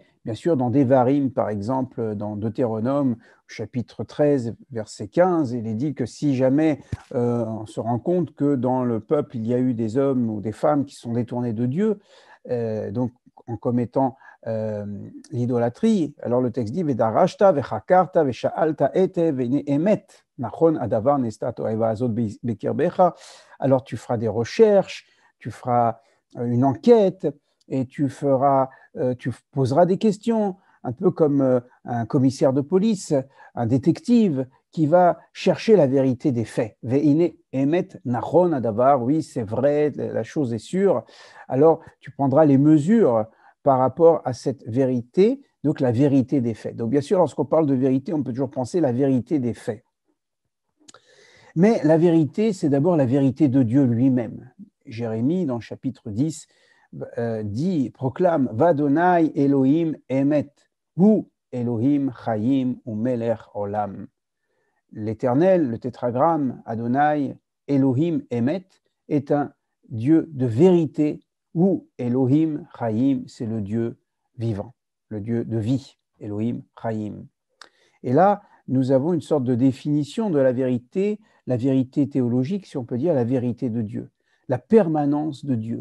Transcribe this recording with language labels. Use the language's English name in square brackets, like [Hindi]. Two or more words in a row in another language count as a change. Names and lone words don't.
[French] Bien sûr, dans Devarim, par exemple, dans Deutéronome, chapitre 13, verset 15, il est dit que si jamais on se rend compte que dans le peuple, il y a eu des hommes ou des femmes qui sont détournés de Dieu, donc en commettant l'idolâtrie, alors le texte dit « [Hebrew] ודרשת וחקרת ושאלת היטב והנה אמת נכון הדבר נעשתה התועבה הזאת בקרבך [French] » alors tu feras des recherches, tu feras une enquête et tu poseras des questions un peu comme un commissaire de police, un détective qui va chercher la vérité des faits. [Hebrew] והנה אמת נכון הדבר, [French] oui, c'est vrai, la chose est sûre. Alors, tu prendras les mesures par rapport à cette vérité, donc la vérité des faits. Donc, bien sûr, lorsqu'on parle de vérité, on peut toujours penser la vérité des faits. Mais la vérité, c'est d'abord la vérité de Dieu lui-même. Jérémie, dans le chapitre 10, proclame [Hebrew] ויהוה אלהים אמת הוא אלהים חיים ומלך עולם. [French] L'Éternel, le tétragramme, [Hebrew] יהוה אלהים אמת, [French] est un Dieu de vérité, ou [Hebrew] אלהים חיים, [French] c'est le Dieu vivant, le Dieu de vie, [Hebrew] אלהים חיים. [French] Et là, nous avons une sorte de définition de la vérité théologique, si on peut dire, la vérité de Dieu, la permanence de Dieu.